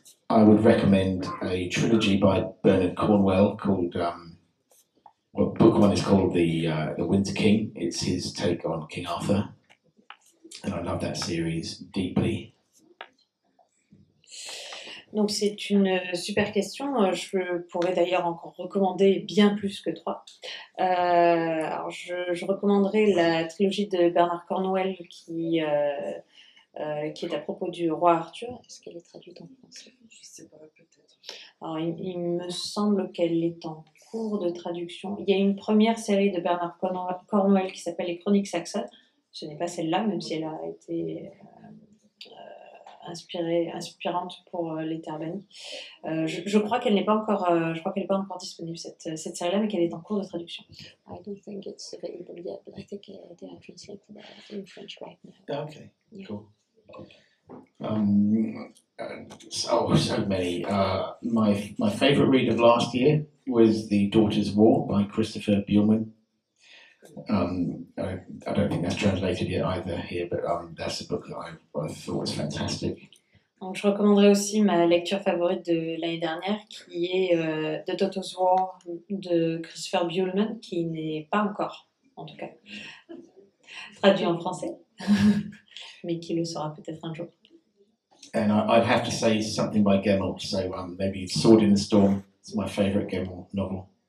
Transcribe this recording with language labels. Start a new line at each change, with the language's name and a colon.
English: I would recommend a trilogy by Bernard Cornwell called, well, book one is called The Winter King. It's his take on King Arthur. And I love that series deeply.
French: Donc c'est une super question. Je pourrais d'ailleurs encore recommander bien plus que 3. Alors je recommanderais la trilogie de Bernard Cornwell qui est à propos du roi Arthur. Est-ce qu'elle est traduite en français? Je sais pas, peut-être. Alors il me semble qu'elle est en cours de traduction. Il y a une première série de Bernard Cornwell qui s'appelle Les Chroniques saxonnes. Ce n'est pas celle-là, même si elle a été inspirante pour les Terres bannies. Je crois qu'elle n'est pas encore, disponible cette série-là, mais qu'elle est en cours de traduction.
English: I don't think it's available yet, but I think they are translated in French right now. Okay, Yeah. cool. So many. My favourite read of last year was The Daughter's War by Christopher Buehlman. I don't think that's translated yet either here, but that's a book that I thought was fantastic.
French: Donc, je recommanderais aussi ma lecture favorite de l'année dernière, qui est The Daughter's War de Christopher Buehlman, qui n'est pas encore, en tout cas, traduit en français, mais qui le sera peut-être un jour.
English: And I'd have to say something by Gemmell, so maybe Sword in the Storm. It's my favourite Gemmell novel.